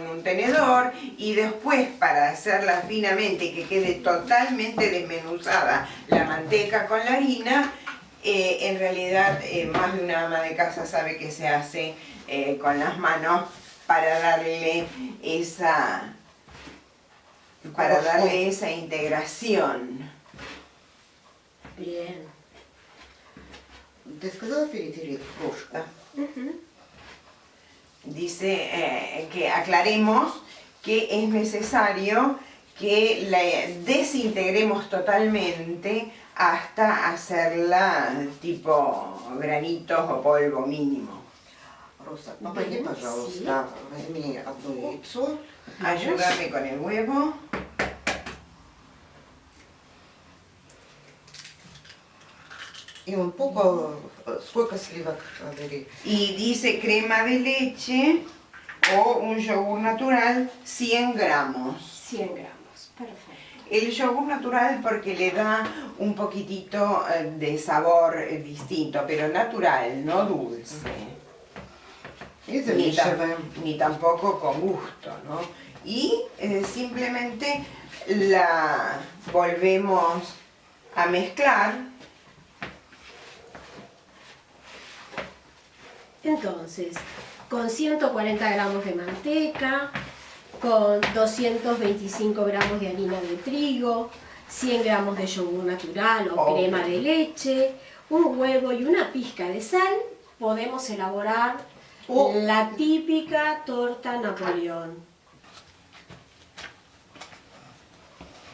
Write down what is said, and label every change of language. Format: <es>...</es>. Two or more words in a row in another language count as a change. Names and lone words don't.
<es>un tenedor, y después, para hacerla finamente y que quede totalmente desmenuzada la manteca con la harina, en realidad más de una ama de casa sabe que se hace con las manos para darle esa integración. Bien.</es> <ru>Ты сказала перетереть кружка?</ru> <es>Dice que aclaremos que es necesario que la desintegremos totalmente hasta hacerla tipo granitos o polvo mínimo.</es> <ru>Роса, помоги, пожалуйста, возьми одно яйцо.</ru> <es>Ayúdame con el huevo. И un poco,</es> <ru>сколько сливок бери?</ru> <es>Y dice crema de leche o un yogur natural, 100 gramos. 100 gramos, perfecto. El yogur natural porque le da un poquitito de sabor distinto, pero natural, no dulce.</es> <ru>И замешиваем.</ru> <es>Ni tampoco con gusto, ¿no? Y simplemente la volvemos a mezclar. Entonces, con 140 gramos de manteca, con 225 gramos de harina de trigo, 100 gramos de yogur natural o crema de leche, un huevo y una pizca de sal, podemos elaborar la típica torta Napoleón.</es>